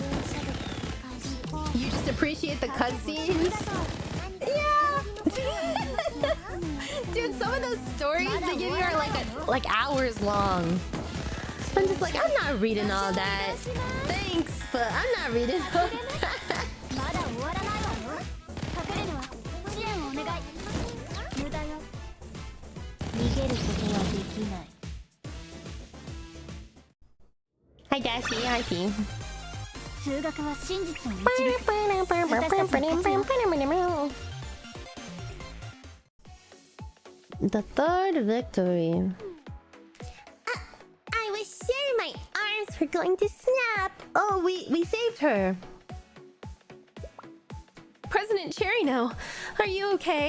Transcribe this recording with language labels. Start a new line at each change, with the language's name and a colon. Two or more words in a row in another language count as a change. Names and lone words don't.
English: You just appreciate the cutscenes? Yeah! Dude, some of those stories they give you are like hours long. I'm just like, I'm not reading all that. Thanks, but I'm not reading all that. Hi Dashi, hi P.
Japanese: 数学は真実を導く。私たちの価値は
English: The third victory. I was sure my arms were going to snap. Oh, we saved her. President Cherino, are you okay?